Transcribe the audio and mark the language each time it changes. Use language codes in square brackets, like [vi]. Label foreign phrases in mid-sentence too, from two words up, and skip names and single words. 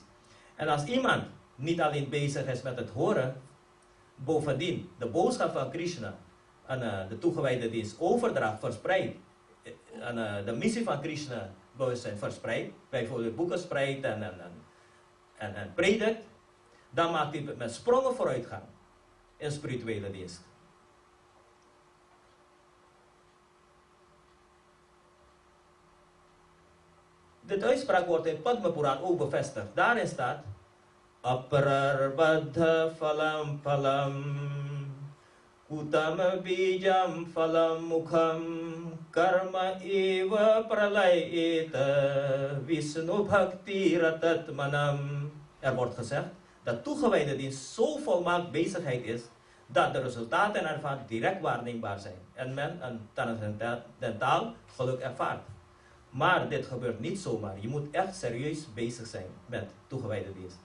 [nl] En als iemand niet alleen bezig is met het horen, bovendien de boodschap van Krishna aan de toegewijde dienst overdraagt, verspreidt, aan de missie van Krishna bewustzijn verspreidt, bijvoorbeeld boeken spreidt en predikt, dan maakt hij met sprongen vooruitgang in spirituele dienst. Dit uitspraak wordt in Padma Puran ook bevestigd. Daarin staat [sa] Apararbadha phalam phalam Utama bijam phalam mukham Karma eva pralayeta Vishnu bhakti ratat manam. [nl] Er wordt gezegd dat toegewijde dienst zo volmaakt bezigheid is dat de resultaten ervan direct waarneembaar zijn en men een transcendentaal geluk ervaart. Maar dit gebeurt niet zomaar. Je moet echt serieus bezig zijn met toegewijde dienst.